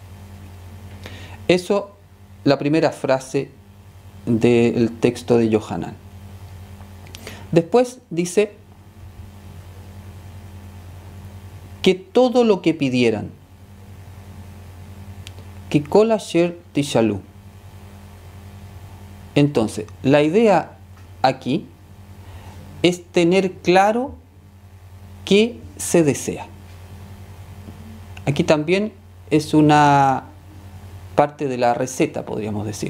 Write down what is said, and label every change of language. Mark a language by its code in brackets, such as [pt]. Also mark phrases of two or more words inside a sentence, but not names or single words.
[es] Eso, la primera frase del texto de Yohanan. Después dice que todo lo que pidieran, que [he] כל אשר תשאלו. [es] Entonces, la idea aquí es tener claro qué se desea. Aquí también es una parte de la receta, podríamos decir.